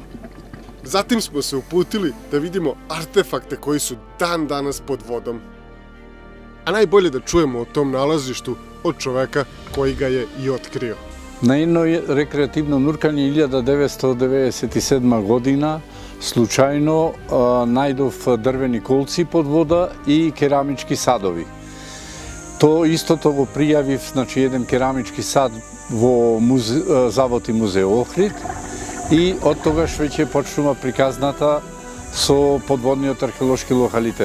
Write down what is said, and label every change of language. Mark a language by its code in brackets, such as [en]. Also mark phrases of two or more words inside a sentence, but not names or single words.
[sr] Zatim smo se uputili da vidimo artefakte koji su dan danas pod vodom. A najbolje da čujemo o tom nalazištu od čoveka koji ga je i otkrio. [mk] На едно рекреативно нуркање 1997 година случајно најдов дрвени колци под вода и керамички садови. То истото го пријавив, значи еден керамички сад во Завод и музеј Охрид и од тогаш веќе почнува приказната со подводниот археолошки локалитет.